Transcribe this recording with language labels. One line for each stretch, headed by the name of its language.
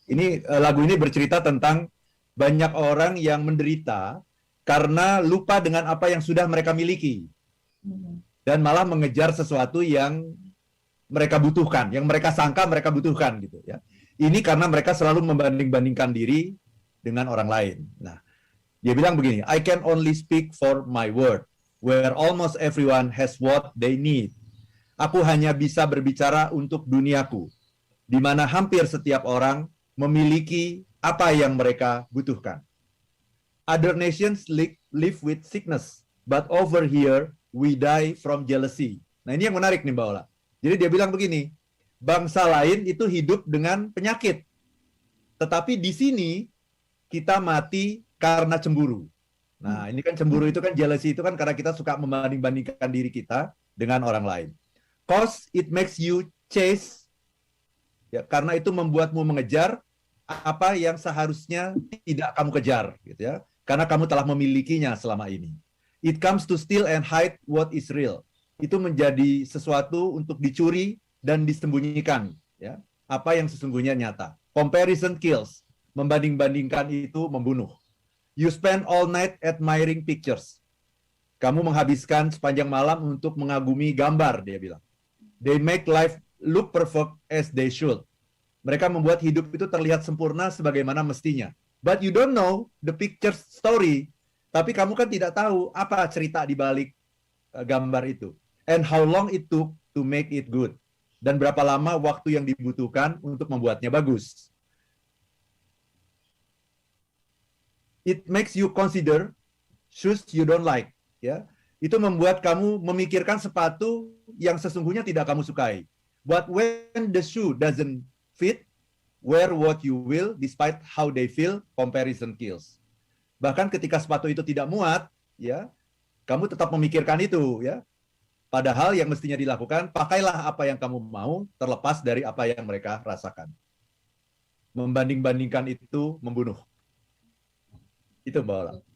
Indonesian: Ini lagu ini bercerita tentang banyak orang yang menderita karena lupa dengan apa yang sudah mereka miliki. Dan malah mengejar sesuatu yang mereka butuhkan, yang mereka sangka mereka butuhkan gitu ya. Ini karena mereka selalu membanding-bandingkan diri dengan orang lain. Nah, dia bilang begini,
English: I can only speak for my word, where almost everyone has what they need.
Indonesian: Aku hanya bisa berbicara untuk duniaku, di mana hampir setiap orang memiliki apa yang mereka butuhkan.
English: Other nations live with sickness, but over here we die from jealousy.
Indonesian: Nah, ini yang menarik nih Mbak Ola. Jadi dia bilang begini, bangsa lain itu hidup dengan penyakit, tetapi di sini kita mati karena cemburu. Nah, ini kan cemburu itu kan jealousy itu kan karena kita suka membanding-bandingkan diri kita dengan orang lain.
English: Cause it makes you chase,
Indonesian: ya, karena itu membuatmu mengejar apa yang seharusnya tidak kamu kejar, gitu ya, karena kamu telah memilikinya selama ini.
English: It comes to steal and hide what is real.
Indonesian: Itu menjadi sesuatu untuk dicuri dan disembunyikan, ya, apa yang sesungguhnya nyata.
English: Comparison kills,
Indonesian: membanding-bandingkan itu membunuh.
English: You spend all night admiring pictures.
Indonesian: Kamu menghabiskan sepanjang malam untuk mengagumi gambar, dia bilang.
English: They make life look perfect as they should.
Indonesian: Mereka membuat hidup itu terlihat sempurna sebagaimana mestinya.
English: But you don't know the picture story.
Indonesian: Tapi kamu kan tidak tahu apa cerita di balik gambar itu.
English: And how long it took to make it good.
Indonesian: Dan berapa lama waktu yang dibutuhkan untuk membuatnya bagus.
English: It makes you consider shoes you don't like.
Indonesian: Ya. Itu membuat kamu memikirkan sepatu yang sesungguhnya tidak kamu sukai.
English: But when the shoe doesn't fit, wear what you will, despite how they feel, comparison kills.
Indonesian: Bahkan ketika sepatu itu tidak muat, ya, kamu tetap memikirkan itu, ya. Padahal yang mestinya dilakukan, pakailah apa yang kamu mau, terlepas dari apa yang mereka rasakan. Membanding-bandingkan itu membunuh. Itu Mbak Ola.